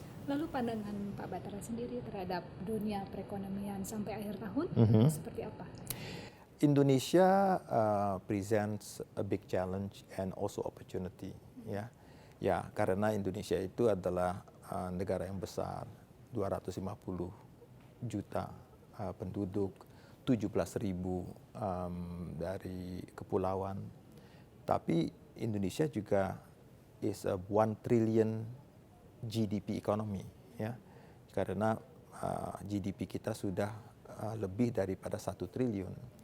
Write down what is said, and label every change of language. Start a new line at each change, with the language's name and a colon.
Indonesian: Lalu pandangan Pak Bathara sendiri terhadap dunia perekonomian sampai akhir tahun seperti apa?
English: Indonesia presents a big challenge and also opportunity, ya.
Indonesian: Ya, karena Indonesia itu adalah negara yang besar, 250 juta penduduk, 17.000 dari kepulauan. Tapi Indonesia juga
English: is a 1 trillion GDP economy,
Indonesian: ya, karena GDP kita sudah lebih daripada 1 triliun.